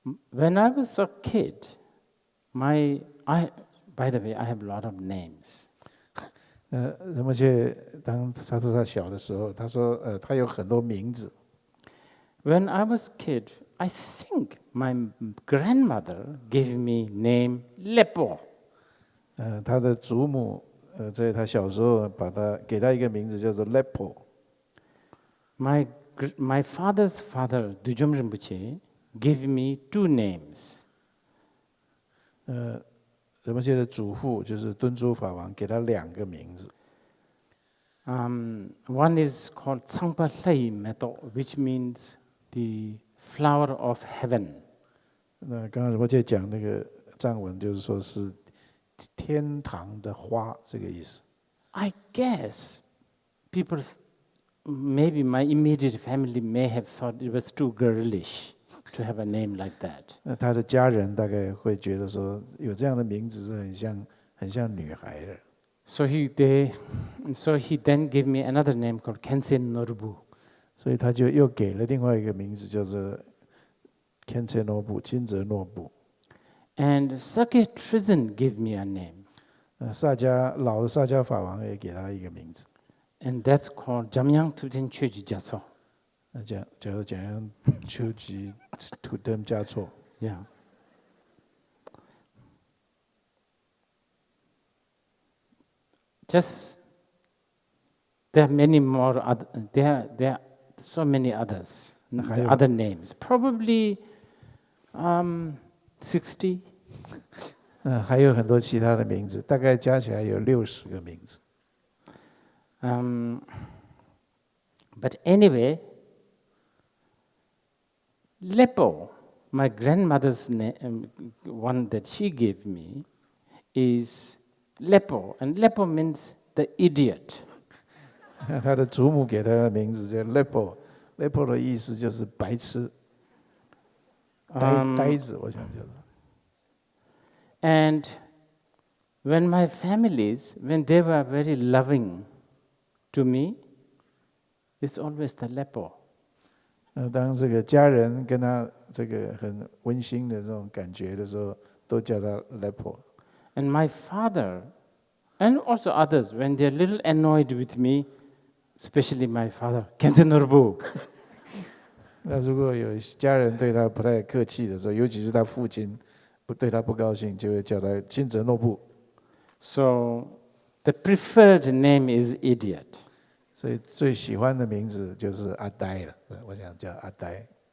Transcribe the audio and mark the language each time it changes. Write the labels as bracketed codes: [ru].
[en] When I was a kid, by the way, I have a lot of names. [zh] 人们当他小的时候，他说他有很多名字。 [en] When I was a kid, I think my grandmother gave me name Lepo. [zh] 他的祖母在他小时候给他一个名字叫做 Lepo。 [en] My father's father, Dujom Rinpoche, gave me two names. [zh] 仁波切的祖父就是敦珠法王，给他2个名字。 [en] One is called Tsangpa Lai Meto, which means the flower of heaven. [zh] 那刚刚仁波切讲那个藏文，就是说是天堂的花这个意思。 [en] I guess people, maybe my immediate family may have thought it was too girlish to have a name like that. [zh] 那他的家人大概会觉得说，有这样的名字是很像女孩的。 [en] So he then gave me another name called Kensen Norbu. [zh] 所以他就又给了另外一个名字，叫做 Kensen Norbu 金泽诺布。 [en] And Sakya Trizin gave me a name. [zh] 老的萨迦法王也给他一个名字。 [en] And that's called Jamyang Tutin Chuji Jaso. [zh] 那叫做怎样秋吉土登加措。 [en] Yeah. Just there are many more. There are so many others. Other names. Probably 60. [zh] 还有很多其他的名字，大概加起来有60个名字。 [en] But anyway, Lepo, my grandmother's name, one that she gave me, is Lepo, and Lepo means the idiot. [zh] 他的祖母给他的名字叫 Lepo，Lepo 的意思就是白痴、呆子，我想叫做。 [en] And when my families, when they were very loving to me, it's always the Lepo. [zh] 当这个家人跟他这个很温馨的这种感觉的时候，都叫他 Lepo。 [en] And my father, and also others, when they're a little annoyed with me, especially my father, Kensen Norbu. [zh] 那如果有家人对他不太客气的时候，尤其是他父亲不对他不高兴，就会叫他金泽诺布。 [en] So the preferred name is idiot. [zh] 所以最喜欢的名字就是阿呆了，我想叫阿呆。